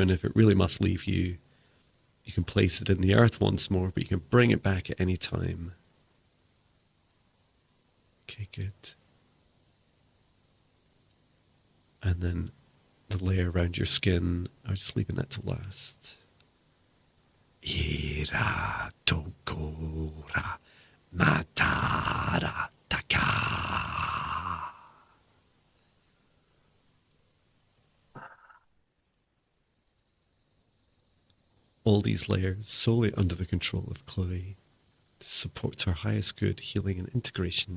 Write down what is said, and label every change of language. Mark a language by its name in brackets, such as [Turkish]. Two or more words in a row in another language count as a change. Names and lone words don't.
[English] And if it really must leave you, you can place it in the earth once more, but you can bring it back at any time. Okay, good. And then the layer around your skin, I'm just leaving that to last. Ira tokora matara taka. All these layers solely under the control of Chloe to support her highest good, healing and integration.